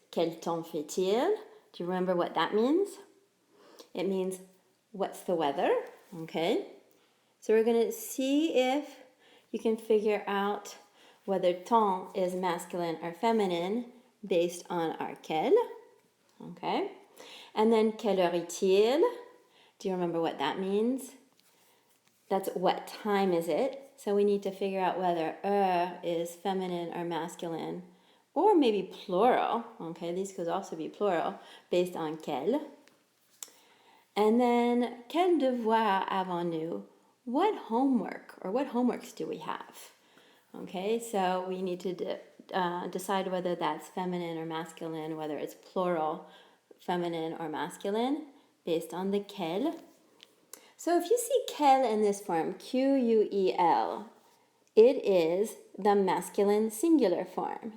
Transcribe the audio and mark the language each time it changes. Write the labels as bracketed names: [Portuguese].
[French] Quel temps fait-il? [English] Do you remember what that means? It means, what's the weather? Okay. So we're going to see if you can figure out whether temps is masculine or feminine based on our quel. Okay. And then [French] quelle heure est-il? [English] Do you remember what that means? That's what time is it? So we need to figure out whether heure is feminine or masculine, or maybe plural. Okay, these could also be plural based on quel. And then [French] quel devoir avons-nous? [English] What homework or what homeworks do we have? Okay, so we need to decide whether that's feminine or masculine, whether it's plural, feminine or masculine, based on the quel. So if you see quel in this form, Q-U-E-L, it is the masculine singular form.